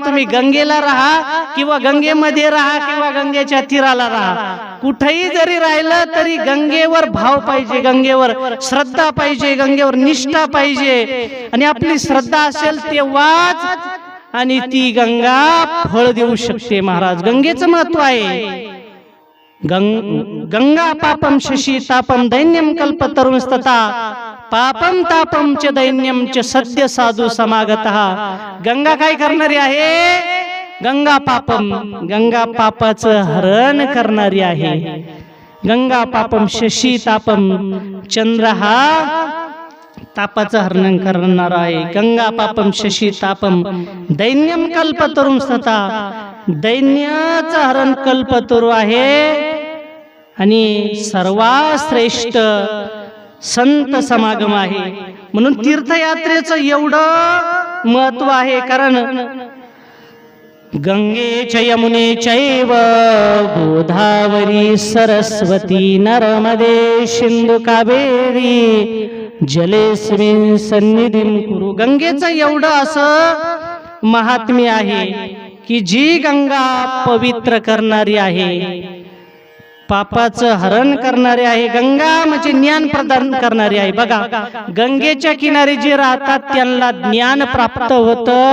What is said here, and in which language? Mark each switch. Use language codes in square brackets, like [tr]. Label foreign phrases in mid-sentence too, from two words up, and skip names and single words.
[mr] तुम्ही गंगेला राहा किंवा गंगेमध्ये राहा किंवा गंगेच्या तीराला राहा, कुठेही जरी राहिलं तरी गंगेवर भाव पाहिजे, गंगेवर श्रद्धा पाहिजे, गंगेवर निष्ठा पाहिजे. आणि आपली श्रद्धा असेल तेव्हाच आणि ती गंगा फळ देऊ शकते महाराज. गंगेचं महत्व आहे. [sa] गंगा पापम शशी तापम दैन्यम कल्पतरुंस्तथा पापम तापम च दैन्यम च सद्य साधू समागतः. [mr] गंगा काय करणारी आहे? [sa] गंगा पापम, [mr] गंगा पापाचं हरण करणारी आहे. [sa] गंगा पापम शशी तापम, [mr] चंद्र हा तापाचं हरण करणार आहे. [sa] गंगा पापम शशी तापम दैन्यम कल्पतरुंस्तथा, [mr] दैन्याचं हरण कल्पतरू आहे. आणि सर्वात श्रेष्ठ संत समागम आहे. म्हणून तीर्थयात्रेचं एवढं महत्व आहे. [sa] कारण गंगे च यमुने चैव गोदावरी सरस्वती नर्मदे सिंधु कावेरी जलेस्मिन् सन्निधिं कुरु. [mr] गंगेचं एवढं असं महात्म्य आहे की जी गंगा पवित्र करणारी आहे, पापाचं हरण करणारे आहे. गंगा म्हणजे ज्ञान प्रदान करणारी आहे. बघा, गंगेच्या किनारी जे राहतात त्यांना ज्ञान प्राप्त होतं.